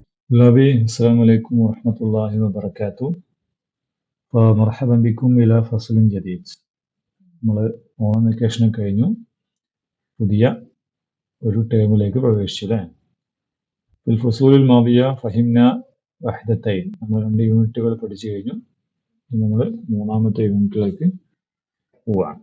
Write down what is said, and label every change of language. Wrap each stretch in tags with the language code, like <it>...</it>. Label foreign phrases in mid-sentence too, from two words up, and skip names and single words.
<ar>طلابي السلام عليكم ورحمة الله وبركاته. فمرحبا بكم إلى فصل جديد.</ar> <ml>നമ്മൾ ഓണം വെക്കേഷൻ കഴിഞ്ഞു, പുതിയ ഒരു ടേമിലേക്ക് പ്രവേശിച്ചു അല്ലേ.</ml> <ar>في الفصول الماضية فهمنا وحدتين,</ar> <ml>നമ്മൾ 2 യൂണിറ്റുകൾ പഠിച്ചു കഴിഞ്ഞു. ഇനി നമ്മൾ മൂന്നാമത്തെ യൂണിറ്റിലേക്ക് പോവാണ്.</ml>